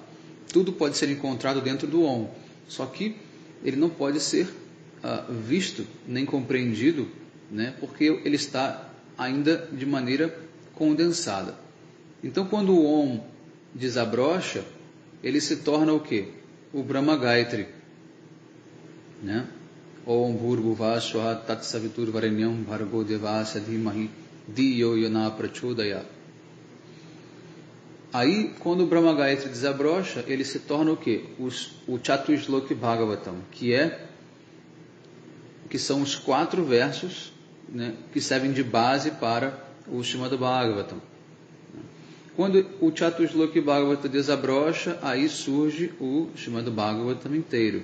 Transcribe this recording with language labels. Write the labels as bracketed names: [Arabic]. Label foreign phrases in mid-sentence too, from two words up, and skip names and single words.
[Portuguese] Tudo pode ser encontrado dentro do Om, só que ele não pode ser visto nem compreendido, né, porque ele está ainda de maneira condensada. Então, quando o Om desabrocha, ele se torna o quê? O Brahma Gayatri, né? [Sanskrit] ॐ भूर्भुव स्वाहा तत् सवितुर् वरेण्यं भर्गो देवस्य धीमहि धियो योना प्रचोदया. [Portuguese] Aí, quando o Brahma Gayatri desabrocha, ele se torna o quê? O Chatusloki Bhagavatam, que são os 4 versos, né, que servem de base para o Srimad Bhagavatam. Quando o Chatusloki Bhagavatam desabrocha, aí surge o Srimad Bhagavatam inteiro.